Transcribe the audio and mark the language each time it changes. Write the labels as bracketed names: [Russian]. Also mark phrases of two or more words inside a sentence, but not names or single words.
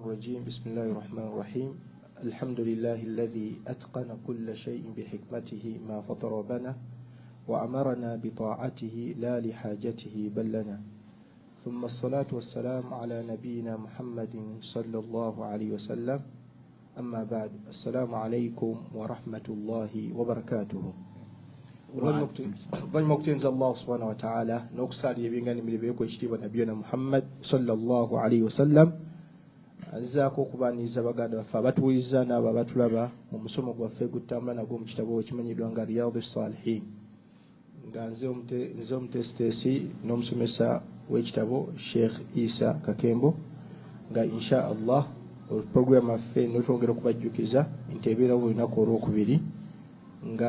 [Arabic] الرجيم بسم الله الرحمن الرحيم الحمد لله الذي أتقن كل شيء بحكمته ما فطر بنا وأمرنا بطاعته لا لحاجته بل لنا ثم الصلاة والسلام على نبينا محمد صلى الله عليه وسلم أما بعد السلام عليكم ورحمة الله وبركاته [Ganda] Banyamuktenza [Arabic] الله سبحانه وتعالى [Ganda] n'okusali ebingani milibeko ekitiibwa nabiyina [Arabic] محمد صلى الله عليه وسلم [Ganda] azzaako okubaaniriza baganda baffe abatuwuliriza n'abo abatulaba mu musomo gwaffe gutambula nagwo mu kitabo ekimanyiddwa nga Riyadus Salihin nga nze omutesitesi n'omusomesa w'ekitabo Sheikh Isa Kakembo nga [Arabic] إن شاء الله [Ganda] program affe n'otwongera okubajjukiza nti ebeerawo olunaku olwokubiri nga